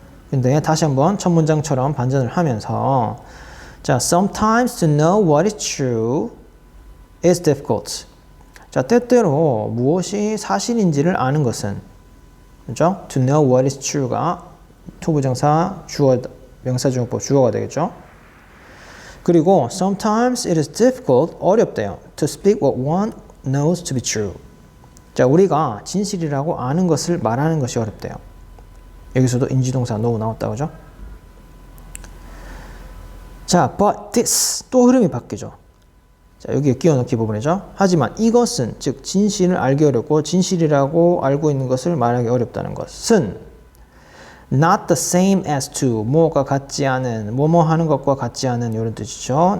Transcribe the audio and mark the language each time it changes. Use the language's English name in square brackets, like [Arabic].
[Korean] 근데 다시 한번 첫 문장처럼 반전을 하면서 자, [English] sometimes to know what is true is difficult. [Korean] 자, 때때로 무엇이 사실인지를 아는 것은 그죠? To know what is true가 to 부정사 주어 명사중용법 주어가 되겠죠? [English] 그리고 sometimes it is difficult [Korean] 어렵대요. [English] To speak what one knows to be true. [Korean] 자, 우리가 진실이라고 아는 것을 말하는 것이 어렵대요. 여기서도 인지동사 know 나왔다 그죠? 자, but this 또 흐름이 바뀌죠. 자, 여기에 끼워넣기 부분이죠. 하지만 이것은 즉 진실을 알기 어렵고 진실이라고 알고 있는 것을 말하기 어렵다는 것은 [English] not the same as to [Korean] 뭐가 같지 않은 뭐뭐 하는 것과 같지 않은 이런 뜻이죠.